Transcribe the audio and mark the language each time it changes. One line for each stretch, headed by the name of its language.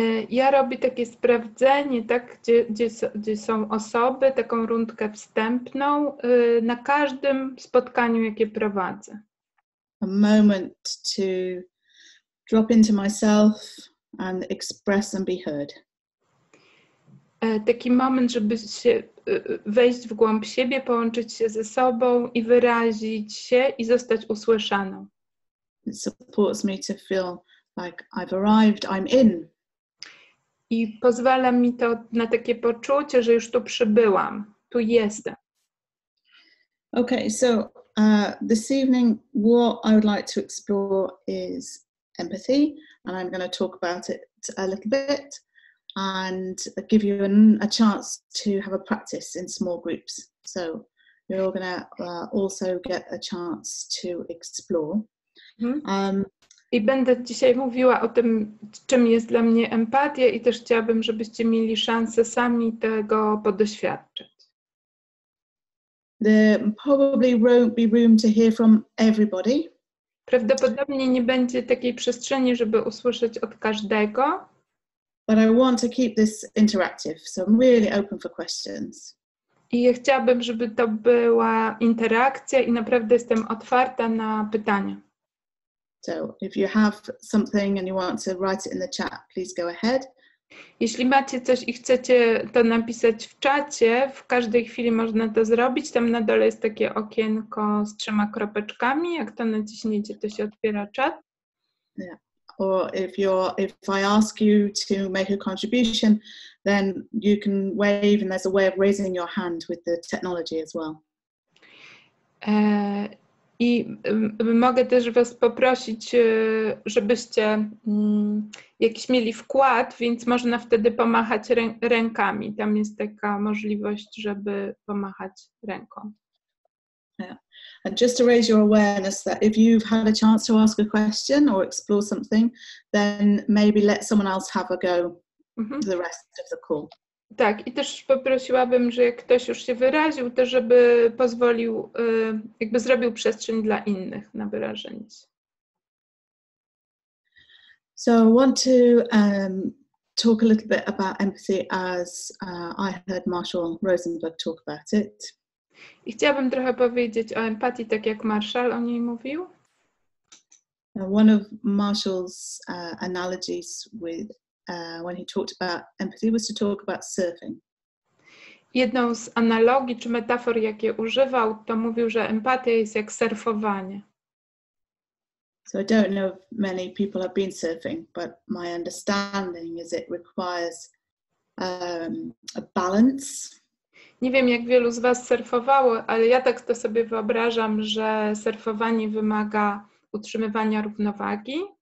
Polish: Ja robię takie sprawdzenie, tak, gdzie są osoby, taką rundkę wstępną na każdym spotkaniu, jakie prowadzę.
English: A moment to drop into myself and express and be heard.
Polish: Taki moment, żeby się wejść w głąb siebie, połączyć się ze sobą i wyrazić się i zostać usłyszaną.
English: It supports me to feel like I've arrived, I'm in.
Polish: I pozwala mi to na takie poczucie, że już tu przybyłam, tu jestem.
English: Okay, so this evening what I would like to explore is empathy, and I'm going to talk about it a little bit and give you a chance to have a practice in small groups. So you're going to also get a chance to explore.
Polish: I będę dzisiaj mówiła o tym, czym jest dla mnie empatia i też chciałabym, żebyście mieli szansę sami tego podoświadczyć.
English: There probably won't be room to hear from everybody.
Polish: Prawdopodobnie nie będzie takiej przestrzeni, żeby usłyszeć od każdego.
English: But I want to keep this interactive, so I'm really open for questions.
Polish: I ja chciałabym, żeby to była interakcja i naprawdę jestem otwarta na pytania.
English: So if you have something and you want to write it in the chat, please go ahead.
Polish: Jeśli macie coś i chcecie to napisać w czacie, w każdej chwili można to zrobić. Tam na dole jest takie okienko z 3 kropeczkami. Jak to naciśniecie, to się otwiera czat.
English: Yeah. Or if I ask you to make a contribution, then you can wave and there's a way of raising your hand with the technology as well.
Polish: I mogę też was poprosić, żebyście jakiś mieli wkład, więc można wtedy pomachać rękami. Tam jest taka możliwość, żeby pomachać ręką.
English: Yeah. And just to raise your awareness that if you've had a chance to ask a question or explore something, then maybe let someone else have a go for the rest of the call.
Polish: Tak, i też poprosiłabym, że jak ktoś już się wyraził, to żeby pozwolił, jakby zrobił przestrzeń dla innych na wyrażenie się.
English: So I want to talk a little bit about empathy as I heard Marshall Rosenberg talk about it.
Polish: I chciałabym trochę powiedzieć o empatii, tak jak Marshall o niej mówił.
English: One of Marshall's analogies with when he talked about empathy was to talk about surfing.
Polish: Jedną z analogii czy metafor, jakie używał, to mówił, że empatia jest jak surfowanie.
English: So I don't know if many people have been surfing, but my understanding is it requires a balance.
Polish: Nie wiem, jak wielu z was surfowało, ale ja tak to sobie wyobrażam, że surfowanie wymaga utrzymywania równowagi,